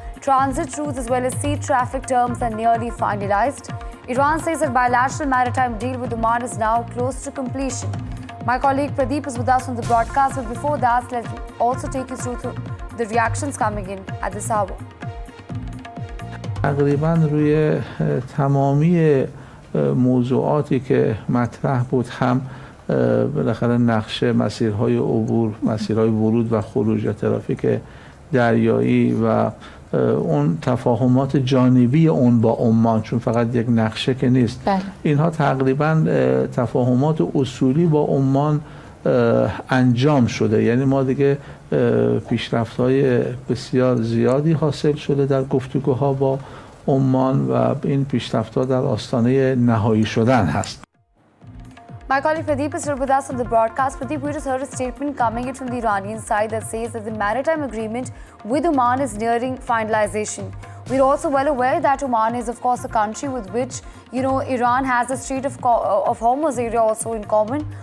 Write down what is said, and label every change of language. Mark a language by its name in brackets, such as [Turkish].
[English] Transit routes as well as sea traffic terms are nearly finalized. Iran says that bilateral maritime deal with Oman is now close to completion. My colleague Pradeep is with us on the broadcast, but before that, let's also take you through the reactions coming in at this hour. [Persian] تقریباً روی تمامی موضوعاتی که مطرح بود هم بالاخره نقشه مسیرهای عبور، مسیرهای ورود و خروج و ترافیک دریایی و اون تفاهمات جانبی اون با عمان، چون فقط یک نقشه که نیست، اینها تقریبا تفاهمات اصولی با عمان انجام شده. یعنی ما دیگه پیشرفت‌های بسیار زیادی حاصل شده در گفتگوها با عمان و این پیشرفت‌ها در آستانه نهایی شدن هست. [English] My colleague Pradeep is still with us on the broadcast. Pradeep, we just heard a statement coming in from the Iranian side that says that the maritime agreement with Oman is nearing finalization. We're also well aware that Oman is, of course, a country with which, you know, Iran has a Strait of Hormuz area also in common.